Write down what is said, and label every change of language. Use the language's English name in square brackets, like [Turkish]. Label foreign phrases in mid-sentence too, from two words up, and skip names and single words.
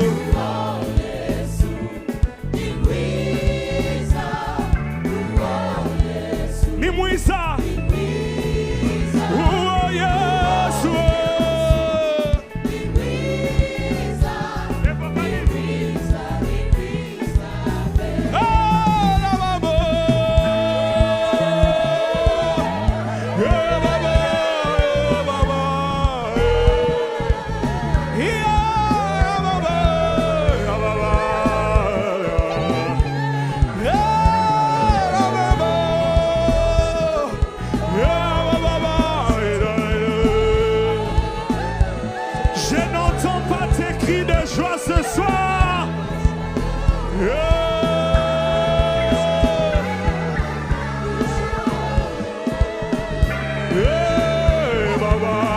[Kinyarwanda] Oh, Yesu, ni mwiza. Oh, Yesu, Ni mwiza. ni mwiza. Oh, Yesu. Ni mwiza. Ni mwiza, ni mwiza. Oh, la mama. Yeah, mama. Yeah, mama. Yeah, mama. Yeah, mama. Yeah, mama. Yeah, mama. [French] Je n'entends pas tes cris de joie ce soir. Yeah. Yeah, Baba.